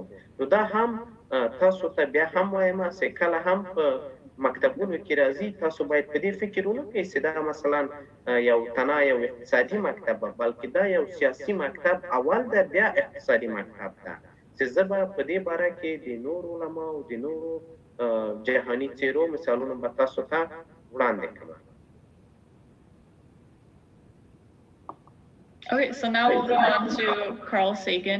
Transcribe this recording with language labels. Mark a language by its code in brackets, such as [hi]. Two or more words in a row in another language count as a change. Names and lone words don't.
[ps] نو دا هم تاسو ته بیا هم وایم چې کله هم په مکتبونو کې راځي، تاسو باید په دې فکر ونه کړئ چې دا مثلا یو تنها یو اقتصادي مکتب، بلکې دا یو سیاسي مکتب اول ده، بیا اقتصادي مکتب ده. چې زه به په دې باره کې د نورو علماو د نورو جهاني څیرو مثالونه به تاسو ته وړاندې کړم. [en] Okay, so now we'll go on to Carl Sagan.